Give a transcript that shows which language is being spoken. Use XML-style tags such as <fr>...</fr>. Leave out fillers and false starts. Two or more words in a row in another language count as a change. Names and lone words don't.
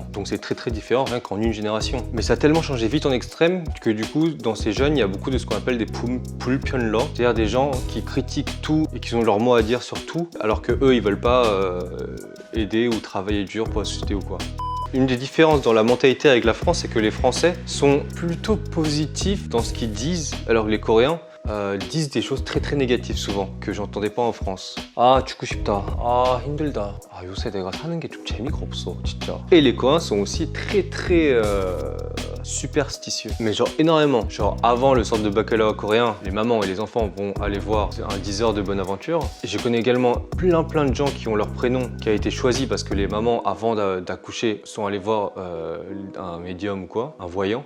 <fr>Donc c'est très très différent, rien qu'en une génération. Mais ça a tellement changé vite en extrême que du coup, dans ces jeunes, il y a beaucoup de ce qu'on appelle des 불편러, c'est-à-dire des gens qui critiquent tout et qui ont leur mot à dire sur tout, alors que eux, ils veulent pas aider ou travailler dur pour la société ou quoi. Une des différences dans la mentalité avec la France, c'est que les Français sont plutôt positifs dans ce qu'ils disent, alors que les Coréens disent des choses très négatives souvent, que j'entendais pas en France.</fr> <ko>아, 죽고 싶다. 아, 힘들다. 아, 요새 내가 사는 게 좀 재미가 없어, 진짜.</ko> <fr>Et les Coréens sont aussi très superstitieux. Mais genre énormément. Genre avant le centre de baccalauréat coréen, les mamans et les enfants vont aller voir un 10 heures de bonne aventure. Et je connais également plein de gens qui ont leur prénom qui a été choisi parce que les mamans avant d'accoucher sont allées voir un médium ou quoi, un voyant.</fr>